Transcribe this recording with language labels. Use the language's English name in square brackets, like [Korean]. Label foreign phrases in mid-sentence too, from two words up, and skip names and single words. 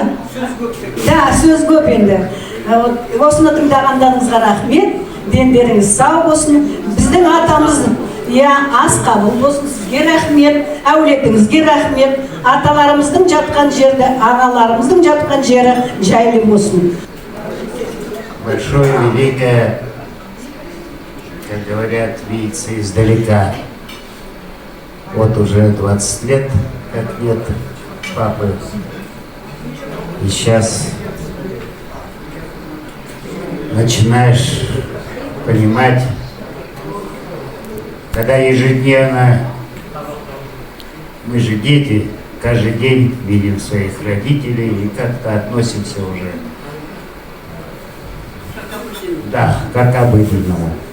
[Kazakh] Да, сөз көп енді. Осыны тыңдағандарыңызға рахмет, дендеріңіз сау болсын. Біздің атамыз, ас қабыл болсын, сізге рахмет, әулетіңізге рахмет. Аталарымыздың жатқан жерді, аналарымыздың жатқан жері жайлы болсын. [Russian] Большое, великое, как говорят, видится издалека. Вот уже 20 лет, как нет папы. И сейчас начинаешь понимать, когда ежедневно, мы же дети, каждый день видим своих родителей и как-то относимся уже, да, как обыденному.